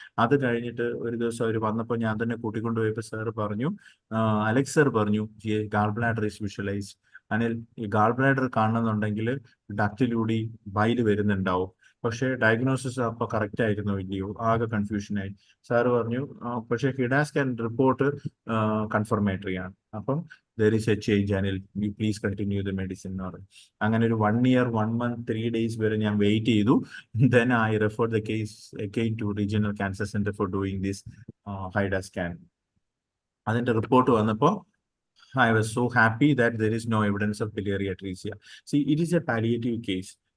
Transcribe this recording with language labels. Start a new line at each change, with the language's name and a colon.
Malayalam: അത് കഴിഞ്ഞിട്ട് ഒരു ദിവസം അവർ വന്നപ്പോൾ ഞാൻ തന്നെ കൂട്ടിക്കൊണ്ടുപോയപ്പോൾ സാറ് പറഞ്ഞു, അലക്സ് സാർ പറഞ്ഞു,
English: Gallbladder is visualized.
Malayalam: അതിൽ ഈ ഗാൾ ബ്ലാഡർ കാണുന്നുണ്ടെങ്കിൽ ഡക്റ്റിലൂടെ ബൈൽ വരുന്നുണ്ടാവും. പക്ഷേ ഡയഗ്നോസിസ് അപ്പോൾ കറക്റ്റ് ആയിരുന്നോ ഇല്ലയോ, ആകെ കൺഫ്യൂഷനായി. സാറ് പറഞ്ഞു പക്ഷേ ഹിഡ സ്കാൻ റിപ്പോർട്ട് കൺഫർമേറ്ററി ആണ്, അപ്പം
English: there is a change and you please continue the medicine.
Malayalam: അങ്ങനെ ഒരു 1 year 1 month 3 days വരെ ഞാൻ വെയിറ്റ് ചെയ്തു.
English: Then I referred the case again to regional cancer center for doing this HIDA scan.
Malayalam: അതിന്റെ report വന്നപ്പോൾ
English: I was so happy that there is no evidence of biliary atresia. See, it is a palliative case.